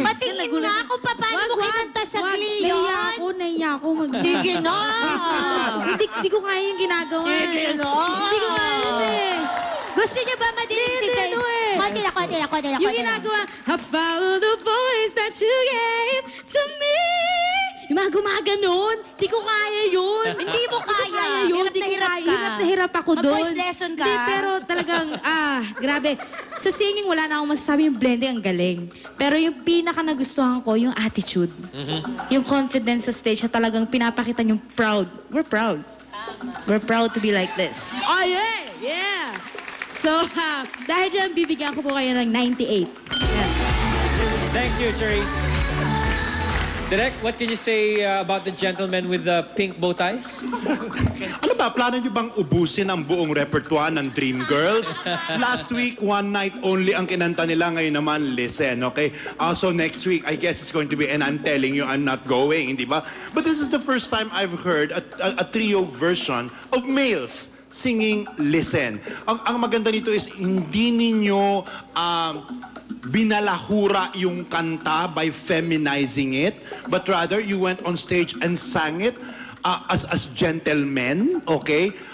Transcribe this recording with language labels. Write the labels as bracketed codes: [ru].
[tl] Patingin nga kung paano mo kinanta sa Glee yun. Naiya ako. Sige na. Hindi ko kaya yung ginagawa. Sige na. Hindi ko kaya yun eh. Gusto niyo ba madinig si Jay? Konti na. Yung ginagawa, [en] I follow the voice that you gave to me. [tl] Yung mga gumaganon, di ko kaya yun. Hindi mo kaya. Hirap na hirap ka. Hirap na hirap ako doon. Mag-voice lesson ka. Hindi, pero talagang, grabe. Sa singing, wala na akong masasabi. Yung blending, ang galing. Pero yung pinaka nagustuhan ko, yung attitude. Yung confidence sa stage na talagang pinapakita yung proud. [en] We're proud. We're proud to be like this. Oh, yeah! Yeah! [tl] So, dahil dyan, bibigyan ko po kayo ng 98. [en] Yeah. Thank you, Charisse. Direk, what can you say about the gentleman with the pink bow ties? [tl] Ano ba, plano niyo bang ubusin ang buong repertoire ng Dreamgirls? Last week, One Night Only ang kinanta nila. Ngayon naman, Listen, okay? [en] Also, next week, I guess it's going to be And I'm Telling You I'm Not Going, [tl] hindi ba? [en] But this is the first time I've heard a trio version of males singing Listen. [tl] Ang maganda nito is hindi ninyo binalahura yung kanta [en] by feminizing it, but rather you went on stage and sang it as gentlemen, okay?